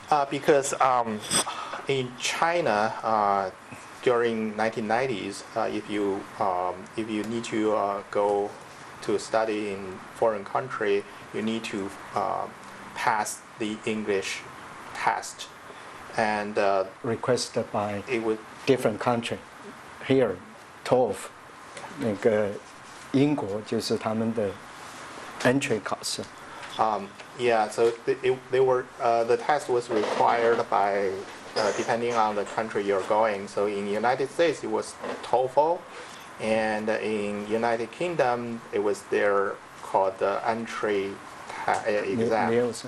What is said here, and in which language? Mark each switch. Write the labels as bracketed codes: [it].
[en] Because in China during 1990s, if you need to go to study in foreign country, you need to pass the English test, and requested by it would different country. [zh] Here, TOEFL 那个英国就是他们的 entry 考试。 [en] Yeah, so the test was required by depending on the country you're going. So in the United States it was TOEFL, and in United Kingdom it was their called the entry exam.